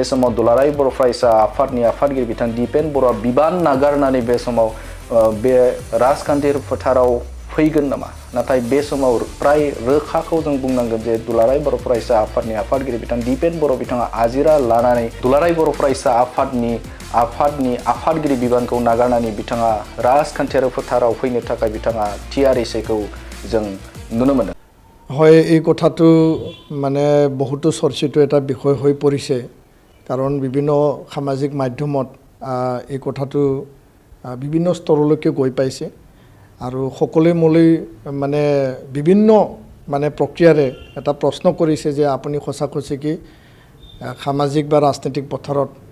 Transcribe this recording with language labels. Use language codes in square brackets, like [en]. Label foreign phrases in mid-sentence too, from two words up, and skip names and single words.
[brx] समाव दुलाराय बर' फरायसा आफादनि आफादगिरि बिथां दिपेन बर'आ बिबान नागारनानै बे समाव बे राजखान्थियारि फोथाराव फैगोन नामा नाथाय बे समाव प्राय रोखाखौ जों बुंनांगोन जे दुलाराय बर' फरायसा आफादनि आफादगिरि बिथां दिपेन बर' बिथाङा आजिरा लानानै दुलाराय बर' फरायसा आफादनि आफादगिरि बिबानखौ नागारनानै बिथाङा राजखान्थियारि फोथाराव फैनो थाखाय बिथाङा थियारिसैखौ जों नुनो मोनो [as] হয় এই কথাটো মানে বহুতো চৰ্চিত এটা বিষয় হৈ পৰিছে কাৰণ বিভিন্ন সামাজিক মাধ্যমত এই কথাটো বিভিন্ন স্তৰলৈকে গৈ পাইছে আৰু সকলোৱে মোলৈ মানে বিভিন্ন মানে প্ৰক্ৰিয়াৰে এটা প্ৰশ্ন কৰিছে যে আপুনি সঁচাকৈ কি সামাজিক বা ৰাজনৈতিক পথাৰত